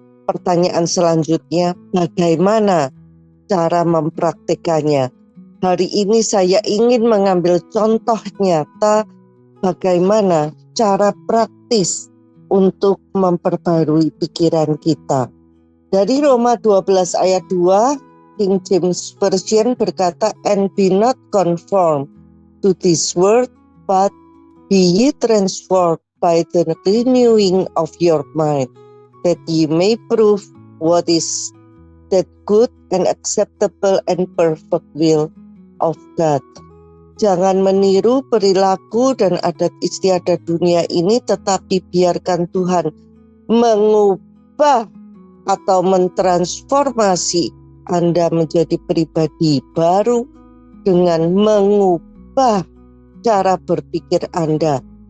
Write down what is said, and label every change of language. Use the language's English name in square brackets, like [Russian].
[Indonesian] Pertanyaan selanjutnya, bagaimana cara mempraktikannya? Hari ini saya ingin mengambil contoh nyata bagaimana cara praktis untuk memperbarui pikiran kita. Dari Roma 12 ayat 2, [English] King James Version berkata, "And be not conformed to this world, but be ye transformed by the renewing of your mind, that ye may prove what is that good and acceptable and perfect will of God." [Indonesian] Jangan meniru perilaku dan adat istiadat dunia ini, tetapi biarkan Tuhan mengubah atau mentransformasi Anda menjadi pribadi baru dengan mengubah cara berpikir Anda.